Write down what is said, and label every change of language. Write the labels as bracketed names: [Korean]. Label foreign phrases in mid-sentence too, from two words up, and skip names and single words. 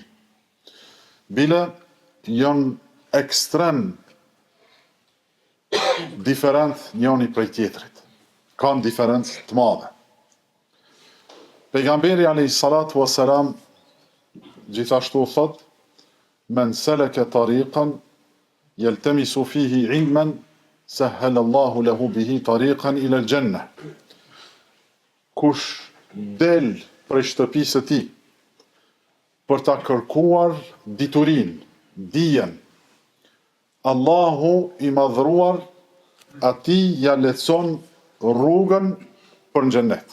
[Albanian] Bile janë ekstrem diferent njëri prej tjetrit. Kanë diferencë të madhe. [Arabic] Pejgamberi عليه الصلاة والسلام [Albanian] gjithashtu thot: [Arabic] من سلك طريقا يلتمس فيه علما سهل الله له به طريقا إلى الجنة. [Albanian] Kush del prej shtëpisë së tij për ta kërkuar diturinë, dijen, Allahu I madhruar atij ja lehtëson rrugën për në xhennet.